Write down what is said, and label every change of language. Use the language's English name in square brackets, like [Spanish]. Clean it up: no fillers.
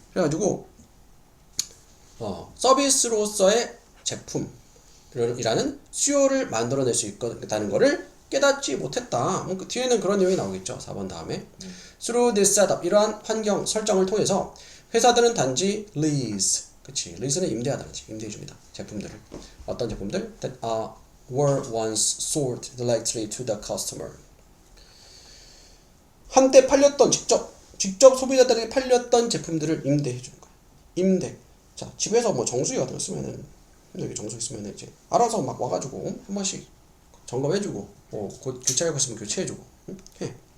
[Korean] 그래가지고 서비스로서의 제품이라는 수요를 만들어낼 수 있다는 거를 깨닫지 못했다. 그 뒤에는 그런 내용이 나오겠죠. 4번 다음에. [English] Through this setup, [Korean] 이러한 환경 설정을 통해서 회사들은 단지 lease, 그치? lease는 임대하다, 임대해줍니다. 제품들을. 어떤 제품들? [English] That were once sold directly to the customer. [Korean] 한때 팔렸던, 직접 소비자들에게 팔렸던 제품들을 임대해주는 거야. 임대. 자, 집에서 뭐 정수기 같은 거 쓰면은, 여기 정수기 쓰면은 이제 알아서 막 와가지고 한 번씩 점검해주고, 곧 교체할 거 있으면 교체해주고, 해.